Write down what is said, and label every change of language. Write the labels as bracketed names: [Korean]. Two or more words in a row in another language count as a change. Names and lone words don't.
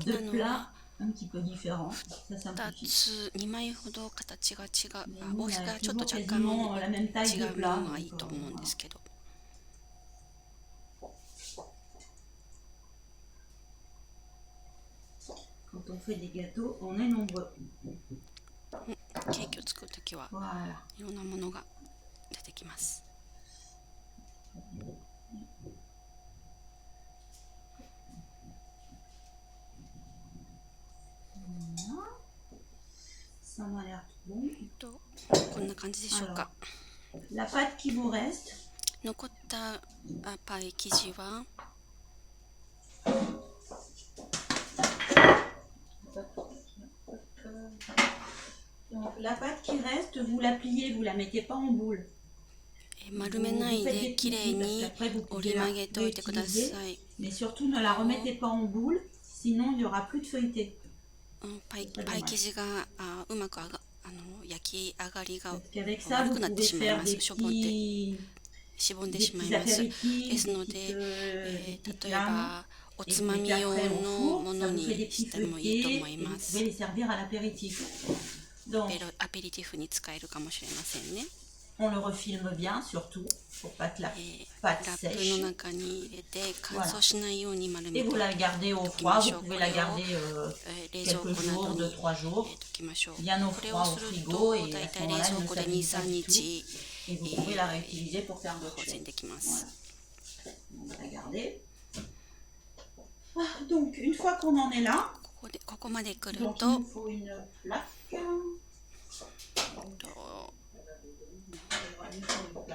[French] deux [Japanese] なの [French] plats [Japanese] は [French] un petit peu différents. Ça 2 simplifie. [Japanese] つ2枚ほど形が違う [French] Mais nous, [Japanese] 大 [French] on [Japanese] きさ [French] a [Japanese] がちょっと [French] toujours [Japanese] 若干 [French] quasiment la même [Japanese] 違 [French] taille de [Japanese] うも [French] plat. [Japanese] のがいい [French] Donc, [Japanese] と思うんで [French] voilà. [Japanese] すけど [French] Quand on fait des gâteaux, on est nombreux. [Japanese] ケーキを作るときは [French] Voilà. [Japanese] いろんなものが出てきます。 [French] Ça m'a l'air tout bon. [Japanese] こんな感じでしょうか。 [French] La pâte qui vous reste, [Japanese] 残ったパイ生地は [French] donc la pâte qui reste, vous la pliez, vous la mettez pas en boule. [Japanese] 丸めないできれいに折り曲げておいてください。 [French] Mais surtout ne la remettez pas en boule, sinon il n'y aura plus de feuilleté. [Japanese] パイ生地がうまく焼き上がりが [French] Avec ça, [Japanese] 悪 [French] vous [Japanese] くなって [French] pouvez [Japanese] しまい [French] faire [Japanese] ま [French] des [Japanese] す。しょぼんで [French] petits, [Japanese] しぼんで [French] des [Japanese] しまい [French] petits [Japanese] ます。 [French] apéritifs, [Japanese] ですの [French] des [Japanese] で、 [French] petites [Japanese] 例えば [French] flammes. [Japanese] お [French] Et [Japanese] つ [French] vous [Japanese] ま [French] mettez [Japanese] み用 [French] après au [Japanese] の [French] four, [Japanese] も [French] ça [Japanese] の [French] vous fait des [Japanese] に [French] petits [Japanese] してもいいと [French] feuilletés [Japanese] 思い [French] et vous [Japanese] ま [French] pouvez [Japanese] す。 [French] les servir à l'apéritif. Donc, [Japanese] アペリティフに使えるかもしれませんね。 [French] on le refilme bien, surtout, pour pas que la [Japanese] ラ [French] pâte [Japanese] ップ [French] sèche. [Japanese] の中に入れて乾燥しないように丸 [French] Et [Japanese] めて [French] vous [Japanese] お [French] la gardez au [Japanese] き [French] froid, [Japanese] まし [French] vous [Japanese] ょう。こ [French] pouvez [Japanese] れ [French] la [Japanese] を [French] garder [Japanese] 冷蔵 [French] quelques [Japanese] 庫な [French] jours, [Japanese] ど 2, に [French] 3 jours, [Japanese] 入れておきましょう。 [French] bien au [Japanese] これを [French] froid [Japanese] す [French] au [Japanese] る [French] frigo [Japanese] と [French] et [Japanese] 大 [French] à ce [Japanese] 体冷 [French] moment-là, elle [Japanese] 蔵 [French] ne [Japanese] 庫で [French] s'abîme [Japanese] 2、 [French] pas [Japanese] 3 [French] du tout [Japanese] 日 [French] et vous pouvez la réutiliser pour faire d'autres [Japanese] 保存 [French] choses. [Japanese] できま [French] Voilà. [Japanese] す。 [French] On va la garder. Donc, une fois qu'on en est là, [Japanese] ここまで来る [French] donc il [Japanese] と [French] nous faut une plaque. Il nous faut une plaque.